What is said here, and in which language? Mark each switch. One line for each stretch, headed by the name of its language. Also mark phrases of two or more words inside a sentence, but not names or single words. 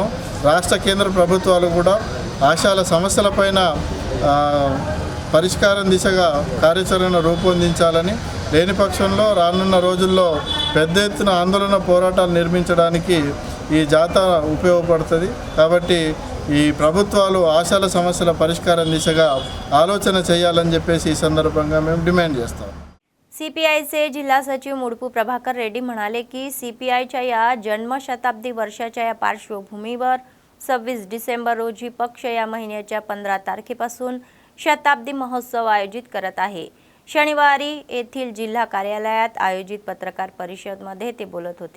Telugu: రాష్ట్ర కేంద్ర ప్రభుత్వాలు కూడా ఆశాల సమస్యలపైన పరిష్కారం దిశగా కార్యాచరణ రూపొందించాలని, లేని పక్షంలో రానున్న రోజుల్లో పెద్ద ఎత్తున ఆందోళన పోరాటాలు నిర్మించడానికి ఈ జాతా ఉపయోగపడుతుంది. కాబట్టి ఈ ప్రభుత్వాలు ఆశాల సమస్యల పరిష్కారం దిశగా ఆలోచన చేయాలని చెప్పేసి ఈ సందర్భంగా మేము డిమాండ్ చేస్తాం.
Marathi: CPIचे जिल्हा सचिव मुडपू प्रभाकर रेड्डी म्हणाले की CPIच्या या जन्मशताब्दी वर्षाच्या या पार्श्वभूमीवर 26 डिसेंबर रोजी पक्ष या महिन्याच्या 15 तारखेपासून शताब्दी महोत्सव आयोजित करत आहे. शनिवारी येथील जिल्हा कार्यालयात आयोजित पत्रकार परिषदेमध्ये ते बोलत होते.